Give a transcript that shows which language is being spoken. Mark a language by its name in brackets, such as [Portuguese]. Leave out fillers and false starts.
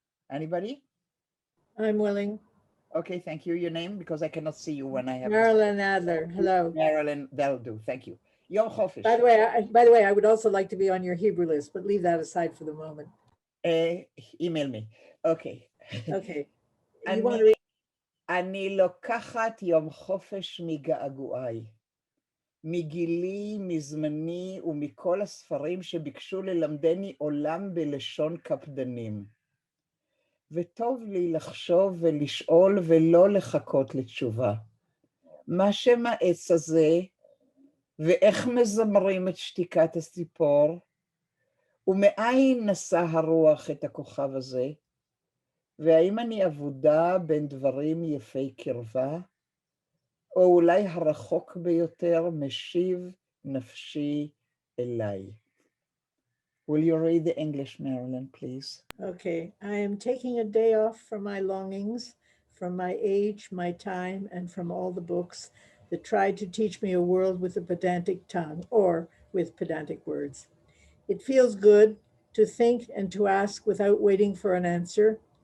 [English] Anybody? I'm willing. Okay, thank you. Your name, because I cannot see you when I have Marilyn Adler. Hello. Marilyn, that'll do. Thank you. Yom Chofish. By the way, I would also like to be on your Hebrew list, but leave that aside for the moment. Email me. Okay. Okay. You want to read? [Hebrew] אני לוקחת יום חופש מגעגועי, מגילי, מזמני ומכל הספרים שביקשו ללמדני עולם בלשון קפדנים. וטוב לי לחשוב ולשאול ולא לחכות לתשובה. מה שם העץ הזה, ואיך מזמרים את שתיקת הציפור, ומאין נשא הרוח את הכוכב הזה, והאם אני אבודה בין דברים יפי קרבה, או אולי הרחוק ביותר משיב נפשי אליי. [English] Will you read the English, Marilyn, please? Okay. I am taking a day off from my longings, from my age, my time, and from all the books that tried to teach me a world with a pedantic tongue or with pedantic words. It feels good to think and to ask without waiting for an answer.